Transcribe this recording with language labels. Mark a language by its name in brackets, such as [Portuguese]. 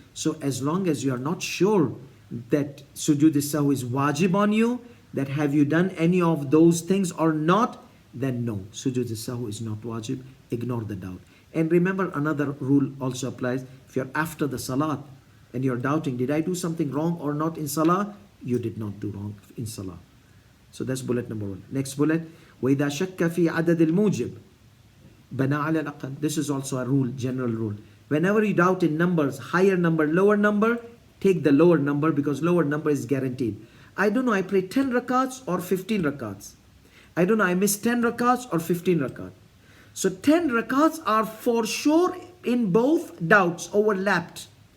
[English] So as long as you are not sure that sujood as-sahw is wajib on you, that have you done any of those things or not, then no, sujood as-sahw is not wajib. Ignore the doubt. And remember, another rule also applies. If you're after the salat and you're doubting, did I do something wrong or not in salah? You did not do wrong in salah. So that's bullet number 1. [Arabic] Next bullet, وَإِذَا شَكَّ فِي عَدَدِ الْمُوجِبِ بَنَى عَلَى الْأَقَلِّ. [English] This is also a rule, general rule. Whenever you doubt in numbers, higher number, lower number, take the lower number because lower number is guaranteed. I don't know, I pray 10 rakats or 15 rakats. I don't know, I missed 10 rakats or 15 rakats. So 10 rakats are for sure in both doubts overlapped.